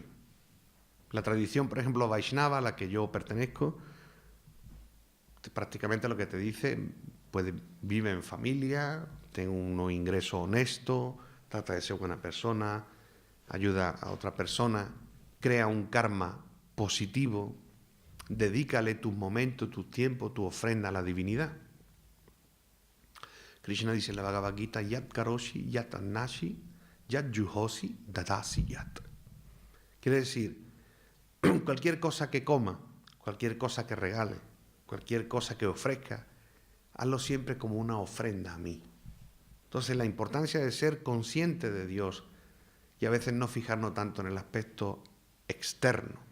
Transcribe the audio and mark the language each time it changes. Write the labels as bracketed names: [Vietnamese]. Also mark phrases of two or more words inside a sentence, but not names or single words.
[Spanish] La tradición, por ejemplo, Vaishnava, a la que yo pertenezco, prácticamente lo que te dice, vive en familia, ten unos ingresos honestos, trata de ser buena persona, ayuda a otra persona, crea un karma positivo, dedícale tus momentos, tus tiempos, tu ofrenda a la divinidad. Krishna dice en la Bhagavad Gita, [Sanskrit] यत् करोषि, यत् अश्नासि, यत् जुहोषि, ददासि यत्. [Spanish] Quiere decir, cualquier cosa que coma, cualquier cosa que regale, cualquier cosa que ofrezca, hazlo siempre como una ofrenda a mí. Entonces, la importancia de ser consciente de Dios y a veces no fijarnos tanto en el aspecto externo.